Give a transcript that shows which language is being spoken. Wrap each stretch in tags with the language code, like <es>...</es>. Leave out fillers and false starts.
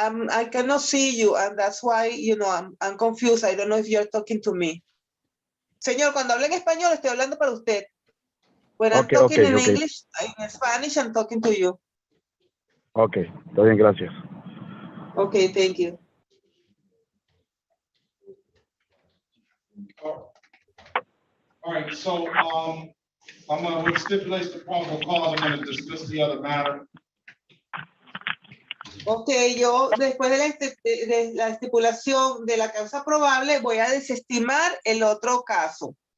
<en>I cannot see you, and that's why, you know, I'm confused. I don't know if you're talking to me.</en> <es>Señor, cuando hablo en español, estoy hablando para usted.</es> <en>When I'm talking in English, in Spanish, I'm talking to you.</en> <es>Okay, está bien, gracias.</es> <en>Okay, thank you. All right, so I'm gonna, which stipulates the probable cause, I'm gonna dismiss the other matter.</en> <es>Ok, yo después de la estipulación de la causa probable voy a desestimar el otro caso.</es>